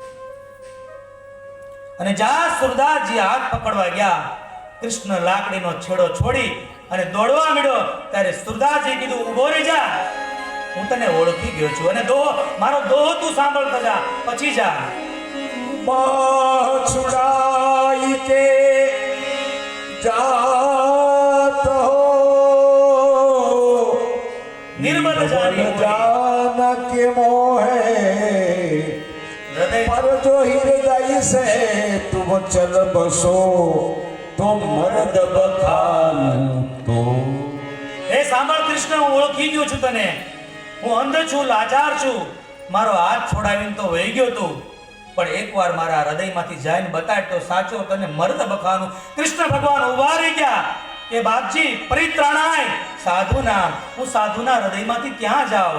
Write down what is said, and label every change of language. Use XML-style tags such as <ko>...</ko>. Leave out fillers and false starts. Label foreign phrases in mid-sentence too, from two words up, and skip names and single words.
<gu>અને જ્યાં સુરદાસજી હાથ પકડવા ગયા, કૃષ્ણ લાકડીનો છેડો છોડી અને દોડવા માંડ્યો. ત્યારે સુરદાસજી કીધું, ઉભો રહી જા, હું તને ઓળખી ગયો છું અને મારો દોહો તું સાંભળતો જા, પછી જા.</gu> <hi>छुड़ाई के जात हो निर्मल जान के मोहे હૃદય पर जो हृदय से तुम चल बसो तुम मर्द बखान तो.</hi> <gu>એ સાંભળ કૃષ્ણ, હું ઓળખી ગયો છું તને. હું અંધ છું, લાચાર છું. મારો હાથ છોડાવીને તો વહી ગયો તું, પણ એકવાર મારા હૃદયમાંથી જઈને બતાડ તો સાચો તને મર્દ બખાનું. કૃષ્ણ ભગવાન ઉભા રહી ગયા કે બાપજી</gu> <sa>परित्राणाय साधुना,</sa> <gu>હું સાધુના હૃદયમાંથી ક્યાં જાઉં?</gu>